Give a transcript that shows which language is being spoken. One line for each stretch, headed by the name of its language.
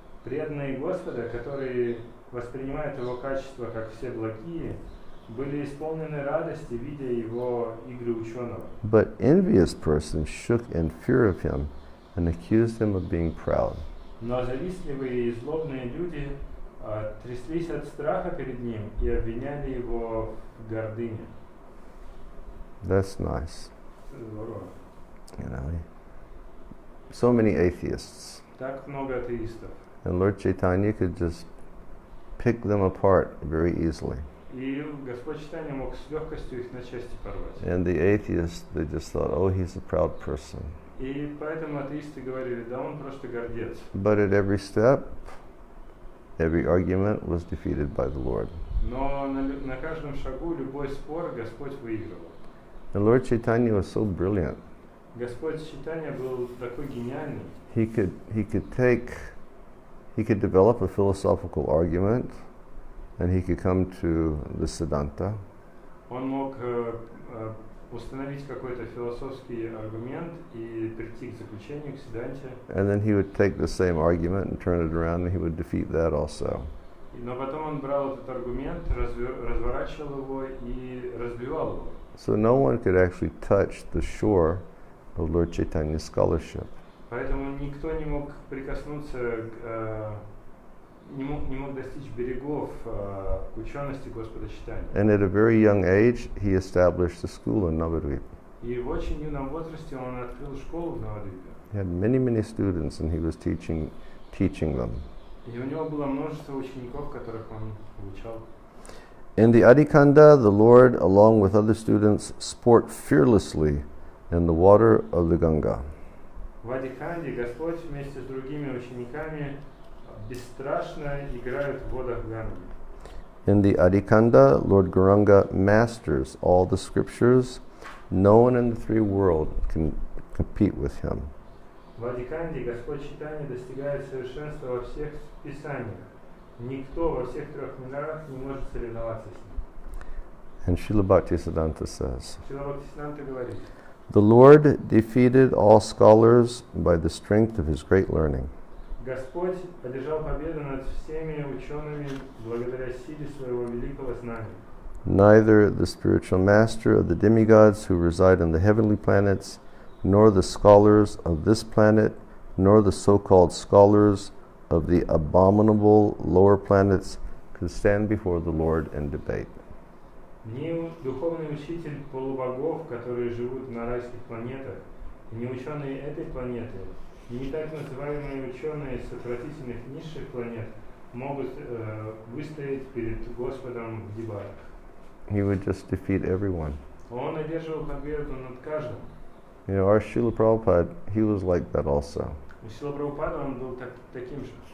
Russian: Преданные Господа, которые воспринимают его качества как все благие, были исполнены радости, видя его игры ученого.
English: But envious persons shook in fear of him and accused him of being proud.
Russian: Но завистливые и злобные люди тряслись от страха перед ним и обвиняли его в гордыне.
English: That's nice.
Russian: Здорово.
English: You know, so many atheists.
Russian: Так много атеистов.
English: And Lord Chaitanya could just pick them apart very easily.
Russian: И Господь Чайтанья мог с легкостью их на части порвать.
English: And the atheists, they just thought, oh, he's a proud person.
Russian: И поэтому атеисты говорили, да он просто гордец.
English: But at every step, every argument was defeated by the Lord.
Russian: Но на каждом шагу любой спор Господь выигрывал.
English: And Lord Chaitanya was so brilliant.
Russian: Господь Чайтанья был такой гениальный.
English: He could develop a philosophical argument, and he could come to the Siddhanta.
Russian: Он мог установить какой-то философский аргумент и прийти к заключению, к Сиддханте.
English: And then he would take the same argument and turn it around, and he would defeat that also.
Russian: Но потом он брал этот аргумент, разворачивал его и разбивал его.
English: So no one could actually touch the shore of Lord Chaitanya's scholarship.
Russian: Поэтому никто не мог прикоснуться, не мог достичь берегов учености Господа Чайтаньи.
English: And at a very young age, he established a school in Navadvip.
Russian: И в очень юном возрасте он открыл школу в Навадвипе.
English: He had many students, and he was teaching them.
Russian: И у него было множество учеников, которых он обучал.
English: In the Adikanda, the Lord, along with other students, sport fearlessly in the water of the Ganga.
Russian: В Адиканде Господь вместе с другими учениками бесстрашно играет в водах Ганги.
English: In the Adikanda, Lord Gauranga masters all the scriptures. No one in the three worlds can compete with him.
Russian: В Адиканде Господь Чайтанья достигает совершенства во всех писаниях. Никто во всех трех мирах не может соревноваться с ним.
English: And Srila Bhaktisiddhanta says,
Russian: Шрила Бхактисиданта говорит,
English: The Lord defeated all scholars by the strength of his great learning.
Russian: Господь одержал победу над всеми учеными благодаря силе своего великого знания.
English: Neither the spiritual master of the demigods who reside on the heavenly planets, nor the scholars of this planet, nor the so-called scholars of the abominable lower planets can stand before the Lord and debate.
Russian: Ни духовный учитель полубогов, которые живут на райских планетах, ни ученые этой планеты, ни так называемые ученые с отвратительных низших планет могут выстоять перед Господом в дебатах.
English: He would just defeat everyone.
Russian: Он одерживал победу над каждым.
English: You know, our Srila Prabhupada, he was like that also.
Russian: У Шрила Прабхупады он был таким же.